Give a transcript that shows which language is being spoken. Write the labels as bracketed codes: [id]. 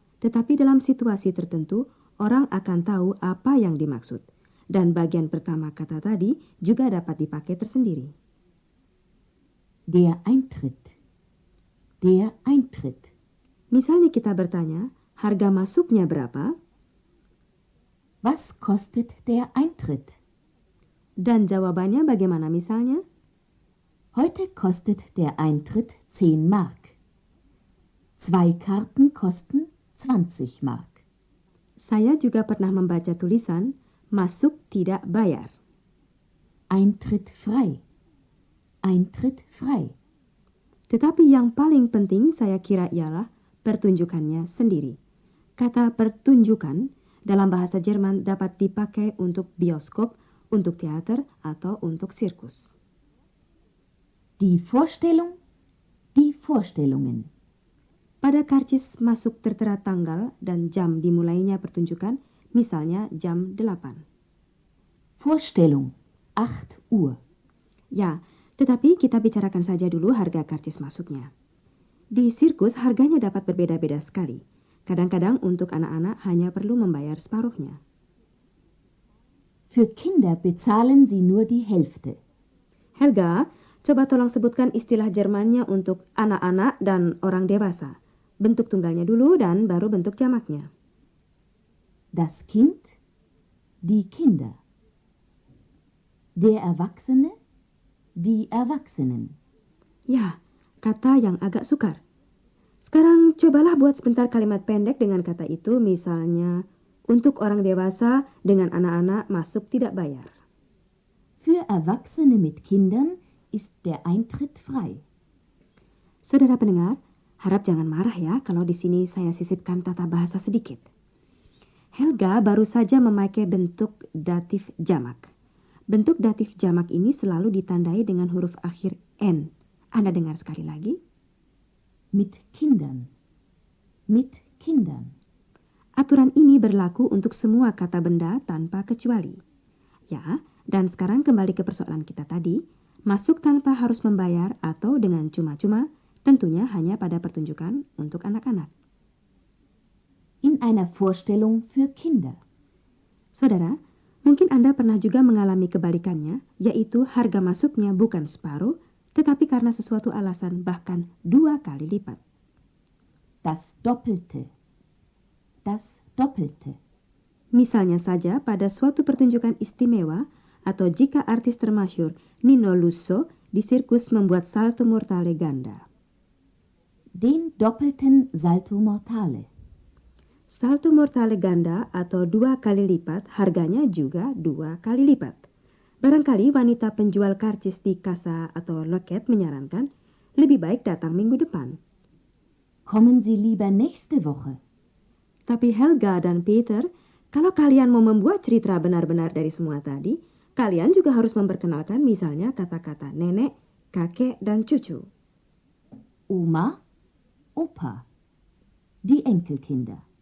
[id] Tetapi dalam situasi tertentu, orang akan tahu apa yang dimaksud. Dan bagian pertama kata tadi juga dapat dipakai tersendiri. [de] Der Eintritt. Der Eintritt. [id] Misalnya kita bertanya, harga masuknya berapa? [de] Was kostet der Eintritt? [id] Dan jawabannya bagaimana misalnya? [de] Heute kostet der Eintritt 10 Mark. 2 Karten kosten 20 Mark. [id] Saya juga pernah membaca tulisan masuk tidak bayar. [de] Eintritt frei. Eintritt frei. [id] Tetapi yang paling penting saya kira ialah pertunjukannya sendiri. Kata pertunjukan dalam bahasa Jerman dapat dipakai untuk bioskop, untuk teater, atau untuk sirkus. [de] Die Vorstellung. Die Vorstellungen. [id] Pada karcis masuk tertera tanggal dan jam dimulainya pertunjukan, misalnya jam 8. [de] Vorstellung. 8 Uhr. [id] Ya, tetapi kita bicarakan saja dulu harga karcis masuknya. Di sirkus harganya dapat berbeda-beda sekali. Kadang-kadang untuk anak-anak hanya perlu membayar separuhnya. [de] Für Kinder bezahlen Sie nur die Hälfte. [id] Helga, coba tolong sebutkan istilah Jermannya untuk anak-anak dan orang dewasa. Bentuk tunggalnya dulu dan baru bentuk jamaknya. [de] Das Kind. Die Kinder. Der Erwachsene. Die Erwachsenen. [id] Ya, kata yang agak sukar. Sekarang cobalah buat sebentar kalimat pendek dengan kata itu, misalnya untuk orang dewasa dengan anak-anak masuk tidak bayar. [de] Für Erwachsene mit Kindern ist der Eintritt frei. [id] Saudara pendengar, harap jangan marah ya kalau di sini saya sisipkan tata bahasa sedikit. Helga baru saja memakai bentuk datif jamak. Bentuk datif jamak ini selalu ditandai dengan huruf akhir N. Anda dengar sekali lagi? [de] Mit Kindern. Mit Kindern. [id] Aturan ini berlaku untuk semua kata benda tanpa kecuali. Ya, dan sekarang kembali ke persoalan kita tadi. Masuk tanpa harus membayar atau dengan cuma-cuma, tentunya hanya pada pertunjukan untuk anak-anak. [de] In einer Vorstellung für Kinder. [id] Saudara, mungkin Anda pernah juga mengalami kebalikannya, yaitu harga masuknya bukan separuh, tetapi karena sesuatu alasan bahkan 2 kali lipat. [de] Das Doppelte. Das Doppelte. [id] Misalnya saja pada suatu pertunjukan istimewa, atau jika artis termasyur Nino Lusso di sirkus membuat salto mortale ganda. [de] Den doppelten Salto Mortale. [id] Salto mortale ganda atau 2 kali lipat harganya juga 2 kali lipat. Barangkali wanita penjual karcis di kasa atau loket menyarankan lebih baik datang minggu depan. [de] Kommen Sie lieber nächste Woche. [id] Tapi Helga dan Peter, kalau kalian mau membuat cerita benar-benar dari semua tadi, kalian juga harus memperkenalkan misalnya kata-kata nenek, kakek, dan cucu. [de] Oma, Opa. Die Enkelkinder.